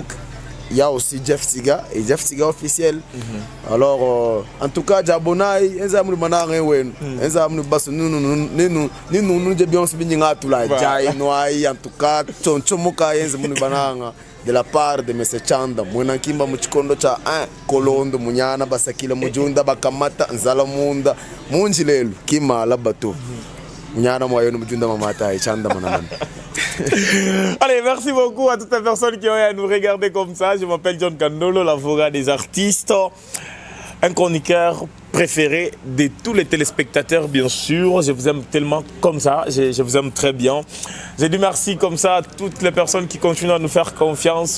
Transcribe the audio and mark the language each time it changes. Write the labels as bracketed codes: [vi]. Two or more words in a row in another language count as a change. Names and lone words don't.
[fr] Il y a aussi Jeff Tiga et Jeff Tiga officiel. Alors, en tout cas, Jabonai, nous avons de la part de M. Chanda, Mwenakimba Muchikondo cha Kolondo, Munyana, Basakila Mujunda, Bakamata, Nzalamunda, Munjilelu, Kima, Labato. Munyana Moyano Mujunda Mamata et Chanda Manaman. Allez, merci beaucoup à toutes les personnes qui ont eu à nous regarder comme ça. Je m'appelle John Kandolo, l'avocat des artistes, un chroniqueur préféré de tous les téléspectateurs, bien sûr. Je vous aime tellement comme ça, je vous aime très bien. J'ai dit merci comme ça à toutes les personnes qui continuent à nous faire confiance.